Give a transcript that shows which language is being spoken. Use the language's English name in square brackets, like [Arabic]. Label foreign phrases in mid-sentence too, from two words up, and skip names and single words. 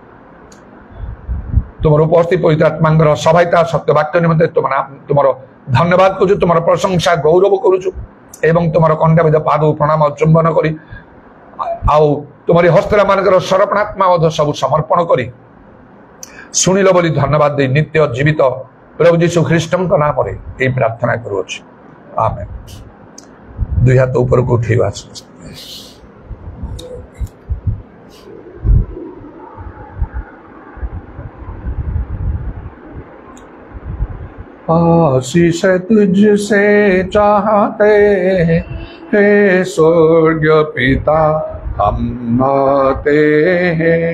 [Odia] ତୁମର ଉପସ୍ଥିତ ପବିତ୍ର ଆତ୍ମାଙ୍କର ସହାୟତା ସତ୍ୟ ବାକ୍ୟ ନିମନ୍ତେ ତୁମର ଧନ୍ୟବାଦ କରୁଛୁ, ତୁମର ପ୍ରଶଂସା ଗୌରବ କରୁଛୁ ଏବଂ ତୁମର କଣ୍ଠାବିଧ ପାଦକୁ ପ୍ରଣାମ ଚୁମ୍ବନ କରି ଆଉ ତୁମରି ହସ୍ତରେ ମାନଙ୍କର ସରପଣାତ୍ମା ମଧ୍ୟ ସବୁ ସମର୍ପଣ କରି ଶୁଣିଲ ବୋଲି ଧନ୍ୟବାଦ ଦେଇ ନିତ୍ୟ ଜୀବିତ ପ୍ରଭୁ ଯୀଶୁ ଖ୍ରୀଷ୍ଟଙ୍କ ନାମରେ ଏହି ପ୍ରାର୍ଥନା କରୁଅଛି, ଆମେନ୍। ଦୁଇ ହାତ ଉପରକୁ ଉଠେଇବା। [Hindi] आशीष तुझसे चाहते हे स्वर्ग पिता हम आते हैं।